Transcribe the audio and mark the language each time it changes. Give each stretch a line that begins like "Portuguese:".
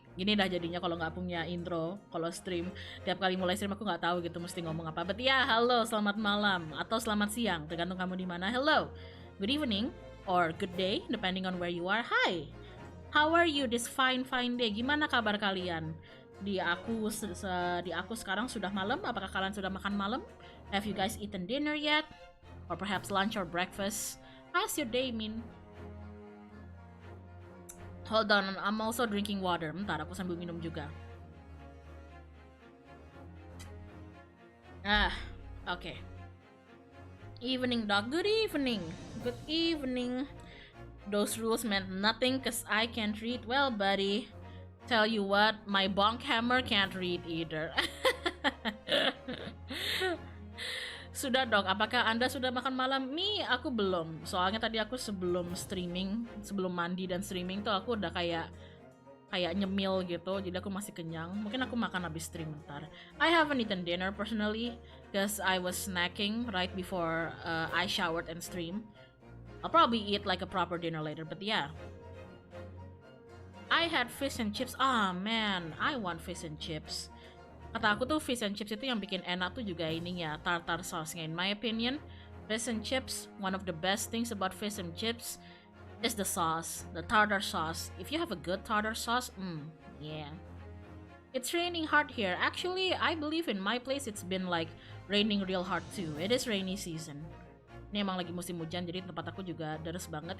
Indonesian: Gini dah jadinya kalau nggak punya intro, kalau stream. Tiap kali mulai stream aku nggak tahu gitu mesti ngomong apa. But ya, halo, selamat malam atau selamat siang, tergantung kamu di mana.
English: Hello, good evening or good day, depending on where you are. Hi, how are you this fine day?
Indonesian: Gimana kabar kalian? Di aku sekarang sudah malam. Apakah kalian sudah makan malam?
English: Have you guys eaten dinner yet? Or perhaps lunch or breakfast? How's your day, Min? Hold on, I'm also drinking water.
Indonesian: Bentar, aku sambil minum juga.
English: Okay. Evening, dog. Good evening. Good evening. Those rules meant nothing cause I can't read. Well, buddy, tell you what, my bonk hammer can't read either.
Indonesian: Sudah dok, apakah Anda sudah makan malam? Aku belum. Soalnya tadi aku sebelum streaming, sebelum mandi dan streaming tuh aku udah kayak nyemil gitu, jadi aku masih kenyang. Mungkin aku makan habis stream bentar.
English: I haven't eaten dinner personally, cause I was snacking right before I showered and stream. I'll probably eat like a proper dinner later, but yeah. I had fish and chips. Ah man, I want fish and chips.
Indonesian: Kata aku tuh fish and chips itu yang bikin enak tuh juga ininya, tartar sauce-nya.
English: In my opinion, fish and chips, one of the best things about fish and chips is the sauce, the tartar sauce. If you have a good tartar sauce, yeah. It's raining hard here. Actually, I believe in my place it's been like raining real hard too. It is rainy season.
Indonesian: Ini emang lagi musim hujan, jadi tempat aku juga deres banget.